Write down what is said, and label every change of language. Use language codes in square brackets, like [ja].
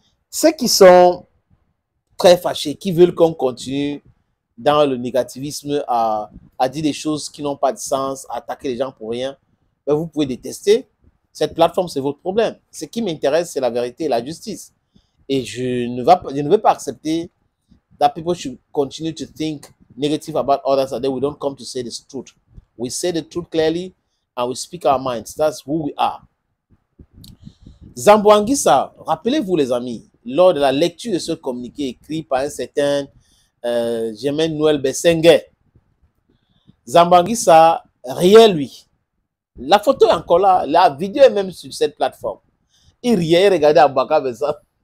[fr] Ceux qui sont très fâchés, qui veulent qu'on continue dans le négativisme à dire des choses qui n'ont pas de sens, à attaquer les gens pour rien, ben vous pouvez détester. Cette plateforme, c'est votre problème. Ce qui m'intéresse, c'est la vérité et la justice. Et je ne veux pas accepter [en] that people should continue to think negative about others and then we don't come to say the truth. We say the truth clearly and we speak our minds. That's who we are. [fr] Zambo Anguissa, rappelez-vous les amis, lors de la lecture de ce communiqué écrit par un certain Germain Noël Bessengue, Zambo Anguissa riait lui. La photo est encore là, la vidéo est même sur cette plateforme. Il riait, il regardait Aboubakar Vincent.